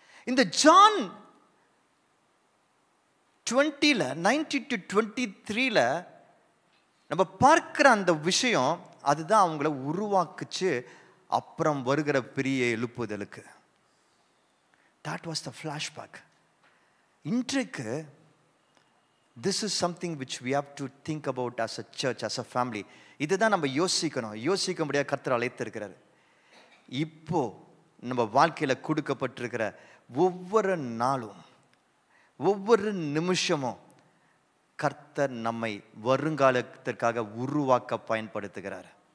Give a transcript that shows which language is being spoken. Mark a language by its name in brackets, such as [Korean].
[Tamil] இந்த John 20ல 19 to 23ல நம்ம பார்க்கிற அந்த விஷயம் அதுதான் அவங்கள உருவாக்குச்சு அப்புறம் வருகிற பெரிய எழுப்புதலுக்கு. [English] That was the flashback. [Tamil] இன்றைக்கு [English] this is something which we have to think about as a church, as a family. [Tamil] இதுதான் நம்ம யோசிக்க முடியாத கர்த்தர் அழைத்திருக்கிறார். இப்போ நம்ம வாழ்க்கையில கொடுக்கப்பட்டிருக்கிற ஒவ்வொரு நாளும் ஒவ்வொரு நிமிஷமும் கர்த்தர் நம்மை வருங்காலத்திற்காக உருவாக்க பயன்படுத்துகிறார்.